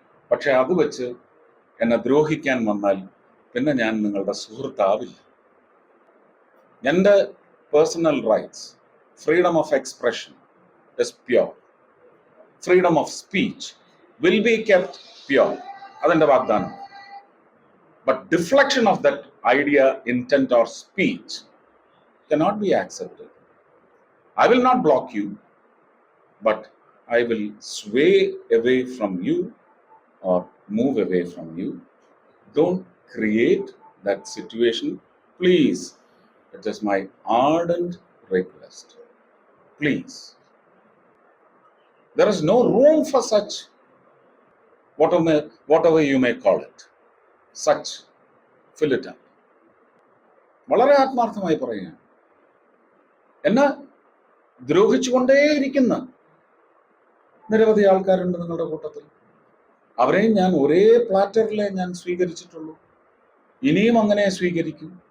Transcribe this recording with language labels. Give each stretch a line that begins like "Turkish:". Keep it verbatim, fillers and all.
Malayalam: പക്ഷെ അത് വെച്ച് എന്നെ ദ്രോഹിക്കാൻ വന്നാൽ പിന്നെ ഞാൻ നിങ്ങളുടെ സുഹൃത്താവില്ല.
English: എൻ്റെ personal rights, freedom of expression is pure. Freedom of speech will be kept pure.
Malayalam: അതിൻ്റെ വാഗ്ദാനം.
English: But deflection of that idea, intent or speech cannot be accepted. I will not block you, but I will sway away from you or move away from you. Don't create that situation, please. It is my ardent request. Please. There is no room for such, whatever whatever you may call it, such fill it up.
Malayalam: വളരെ ആത്മാർത്ഥമായി പറയുകയാണ്, എന്നെ ദ്രോഹിച്ചുകൊണ്ടേയിരിക്കുന്ന നിരവധി ആൾക്കാരുണ്ട് നിങ്ങളുടെ കൂട്ടത്തിൽ. അവരെയും ഞാൻ ഒരേ പ്ലാറ്ററിലെ ഞാൻ സ്വീകരിച്ചിട്ടുള്ളൂ. ഇനിയും അങ്ങനെ സ്വീകരിക്കും.